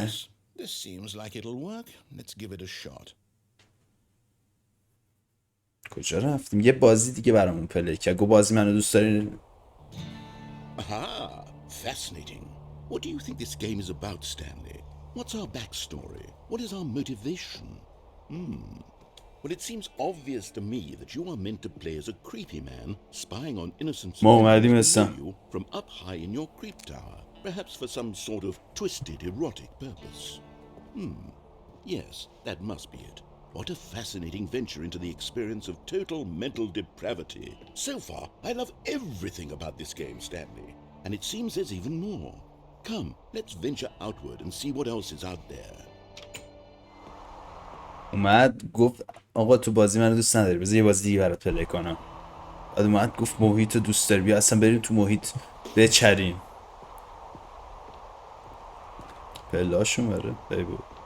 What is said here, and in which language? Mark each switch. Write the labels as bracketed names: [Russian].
[English] Yes, this seems like it'll work. Let's give it a shot. [Persian] کجا رفتیم؟ یه بازی دیگه برامون پلی کرد. گفت بازی منو دوست داری؟ [English] Aha, fascinating. What do you think this game is about, Stanley? What's our backstory? What is our motivation? Well, it seems obvious to me that you are meant to play as a creepy man spying on innocent [Persian] ما اومدیم [English] civilians below [Persian] مثلا. [English] you from up high in your creep tower, perhaps for some sort of twisted erotic purpose. Yes, that must be it. What a fascinating venture into the experience of total mental depravity. So far, I love everything about this game, Stanley. And it seems there's even more. Come, let's venture outward and see what else is out there. [Persian] اومد گفت آقا تو بازی منو دوست نداری، بذار یه بازی دیگه برات پلی کنم. بعد اومد گفت محیط رو دوست داری، بیا اصلا بریم تو محیط بچریم. پلاشون بره بگو.